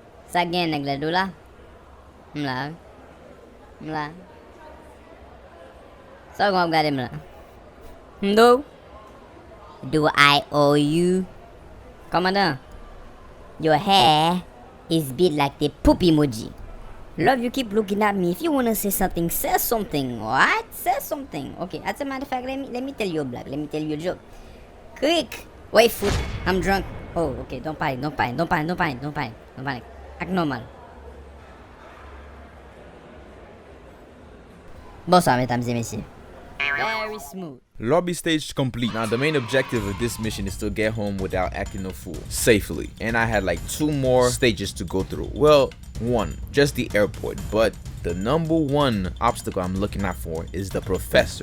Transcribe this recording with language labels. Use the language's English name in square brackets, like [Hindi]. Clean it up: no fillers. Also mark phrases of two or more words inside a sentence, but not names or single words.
[English] Sa gen nèg la do la. Mla. So gua gade mla. Do I owe you? Commandant, your hair is big like the poop emoji. Love, you keep looking at me. If you wanna say something, say something. What? Say something. Okay, as a matter of fact, let me tell you a blague. Let me tell you a joke. Quick! Wait, foot. I'm drunk. Oh, okay. Don't panic. Act normal. [French] Bonsoir, mesdames et messieurs. [English] Very smooth. Lobby stage complete. Now the main objective of this mission is to get home without acting a fool safely, and I had like 2 more stages to go through. Well, 1, just the airport, but the number 1 obstacle I'm looking out for is the professor.